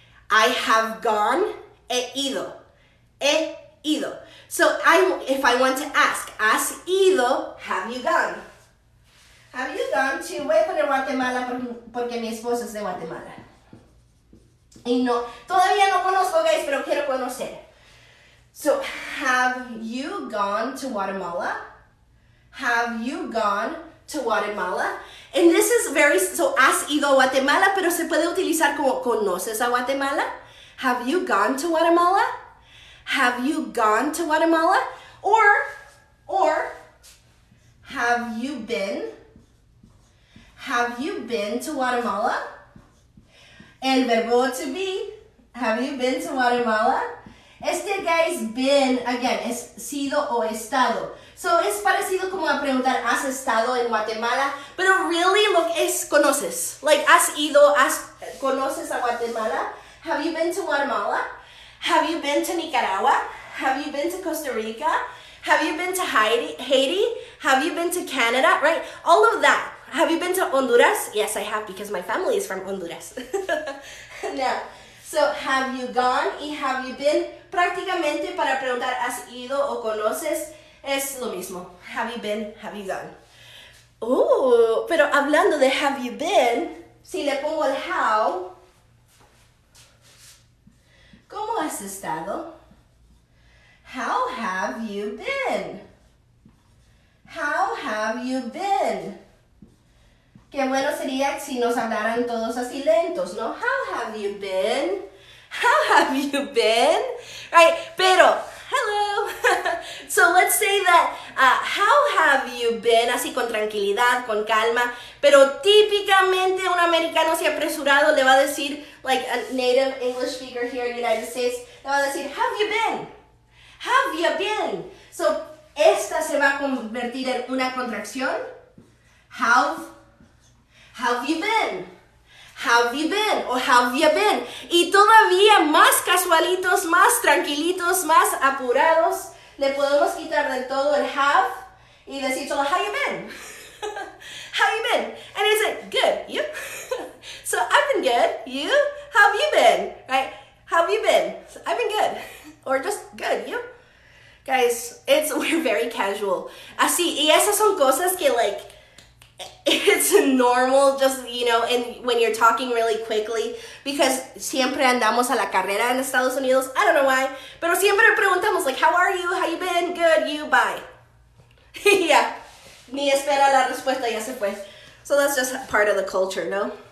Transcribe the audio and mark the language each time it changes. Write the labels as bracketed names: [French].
[English] I have gone, [Spanish] he ido. He ido. [English] So, if I want to ask, [Spanish] ¿has ido? [English] Have you gone? Have you gone to? [Spanish] Voy a poner Guatemala porque mi esposo es de Guatemala. Y no, todavía no conozco, guys, pero quiero conocer. [English] So, have you gone to Guatemala? Have you gone to Guatemala? And this is so [Spanish] has ido a Guatemala, pero se puede utilizar como ¿conoces a Guatemala? [English] Have you gone to Guatemala? Have you gone to Guatemala? Or have you been? Have you been to Guatemala? El verbo to be. Have you been to Guatemala? [Spanish] Este, guys, been, again, es sido o estado. So, es parecido como a preguntar, ¿has estado en Guatemala? Pero really, lo que es, conoces. Like, ¿has ido, conoces a Guatemala? [English] Have you been to Guatemala? Have you been to Nicaragua? Have you been to Costa Rica? Have you been to Haiti? Have you been to Canada? Right? All of that. Have you been to Honduras? Yes, I have, because my family is from Honduras. [Spanish] Now, so, have you gone y have you been, prácticamente para preguntar, ¿has ido o conoces? Es lo mismo. [English] Have you been, have you gone? [Spanish] Oh, pero hablando de have you been, si le pongo el how, ¿cómo has estado? [English] How have you been? How have you been? [Spanish] Qué bueno sería si nos hablaran todos así lentos, ¿no? [English] How have you been? How have you been? Right, pero, hello. So let's say that, how have you been? [Spanish] Así con tranquilidad, con calma. Pero típicamente un americano así apresurado le va a decir, [English] like a native English speaker here in the United States, [Spanish] le va a decir, have you been? [English] Have you been? [Spanish] So esta se va a convertir en una contracción. Have you been? [English] have you been o have you been. [Spanish] Y todavía más casualitos, más tranquilitos, más apurados, le podemos quitar del todo el have y decir solo how you been. [English] How you been? And it's like, good, you? So I've been good, you? How have you been? Right? How have you been? So, I've been good. Or just good, you? Guys, we're very casual. [Spanish] Así, y esas son cosas que [English] like, it's normal just, you know, when you're talking really quickly, because [Spanish] siempre andamos a la carrera en Estados Unidos. [English] I don't know why, [Spanish] pero siempre preguntamos [English] like, how are you? How you been? Good, you? Bye. Yeah. [Spanish] Ni espera la respuesta, ya se fue. [English] So that's just part of the culture, no?